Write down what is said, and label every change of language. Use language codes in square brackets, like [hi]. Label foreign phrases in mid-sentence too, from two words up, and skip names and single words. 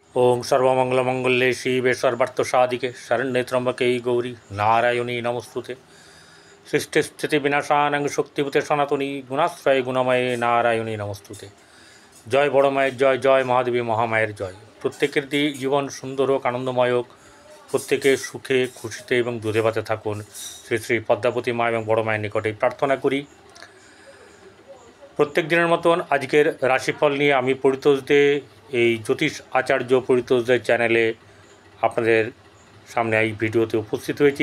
[sa] ओं सर्वमंगलमंगल्ये शिवे सर्वार्थसाधिके शरण्ये त्र्यंबके गौरी नारायणी नमोस्तुते। सृष्टिस्थितिविनाशानां शक्तिभूते सनातनी गुणाश्रये गुणमये नारायणी नमोस्तुते। [bn] জয় বড় মায়ের জয়, জয় মহাদেবী মহামায়ের জয়। প্রত্যেকের জীবন সুন্দর হোক, আনন্দময় হোক, প্রত্যেকে সুখে খুশিতে এবং দুধে ভাতে থাকুন, শ্রী শ্রী পদ্মাবতী মা এবং বড় মায়ের নিকটে প্রার্থনা করি। প্রত্যেক দিনের মতন আজকের রাশিফল নিয়ে আমি পরিতোষদে এই জ্যোতিষ আচার্য পরিতোষদের চ্যানেলে আপনাদের সামনে এই ভিডিওতে উপস্থিত হয়েছি।